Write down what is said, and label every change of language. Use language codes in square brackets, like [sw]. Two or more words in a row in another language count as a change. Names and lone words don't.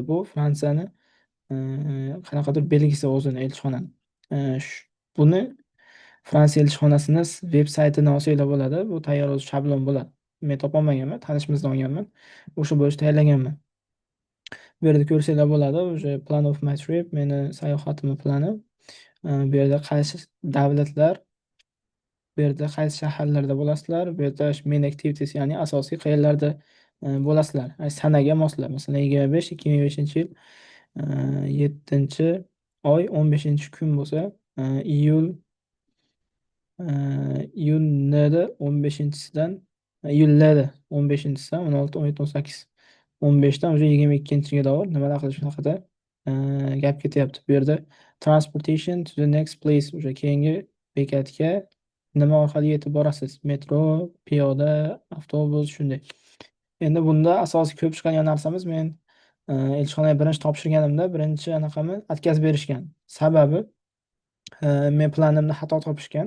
[uz] Bu Fransiyani qanaqadir belgisi o'zini elchixonani. Buni Fransiya elchixonasini veb-saytini olsanglar bo'ladi. Bu tayyor o'zi shablon bo'ladi. Men topolmaganman, tanishimizdan olganman. O'sha bo'yicha tayyorlaganman. Bu yerda ko'rsanglar bo'ladi. [en] O'sha plan of my trip, [uz] meni sayohatimni plani. Bu yerda qaysi davlatlar, bu yerda qaysi shaharlarda bo'lasizlar, bu yerda [en] main activities, [uz] ya'ni asosiy qayerlarda bo'lasizlar. Sanaga moslab. Masalan, 25, 2005-yil 7 oy 15 kun bo'lsa, iyul iyulda 15-sidan, iyulda 15-sidan 16, 17, 18, 15dan уже 22-ga davr nimalar qilish haqida gap ketyapti. Bu yerda [en] transportation to the next place, [uz] o'sha keyingi bekatga nima orqali yetib borasiz? Metro, piyoda, avtobus, shunday. Endi bunda asosiy ko'p chiqadigan narsamiz, men elchixonaga birinchi topshirganimda birinchi anaqamni o'tkazib berishgan. Sababi men planimda xato topishgan.